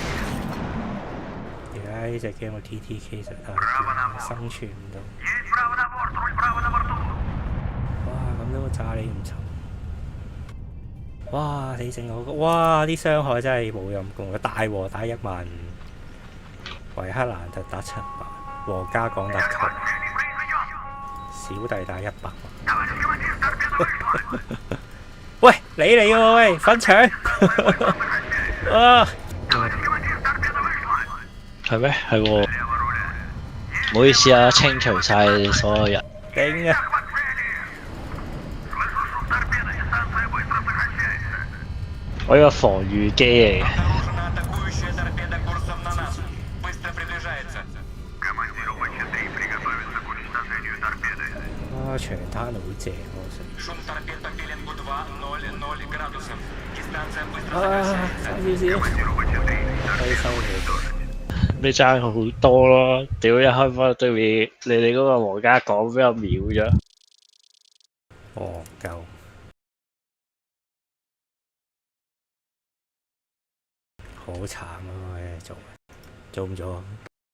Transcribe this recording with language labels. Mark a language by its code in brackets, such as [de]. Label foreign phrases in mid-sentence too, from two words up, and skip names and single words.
[yue] 而家呢隻 game 嘅 TTK 實在生存唔到。 [ru] Есть право на борт, руль право на борту. [yue] 哇！咁都炸你唔沉。哇！死剩我，哇！啲傷害真係冇陰功，大和打15000，維克蘭特打700，皇家港打9， [ru] Последний прием. [yue] 小弟打100萬。 [ru] Товарищ командир, торпеда вышла. [yue] 喂，你嚟嘅喎，喂，粉腸！啊！ [ru] Товарищ командир, торпеда вышла. [yue] 係咩？係喎， [ru] Лево руля. [yue] 唔好意思啊，清除晒所有人。頂啊！ [ru] Захват цели. Слышу шум торпеды, дистанция быстро сокращается. [yue] 我呢個防禦機嚟嘅， [ru] Обнаружена атакующая торпеда курсом на нас. Быстро приближается. Командиру ВЧ-3 приготовиться к уничтожению торпеды. [yue] 哇，長灘好正喎， [ru] Шум торпед по пеленгу 2:00 градусов. Дистанция быстро 啊， сокращается. [yue] 差少少， [ru] Командиру ВЧ-3 [yue] 可以收你。你爭好多咯！屌一開波對面，你哋嗰個皇家港俾我秒咗。戇鳩，好慘啊！做唔做啊？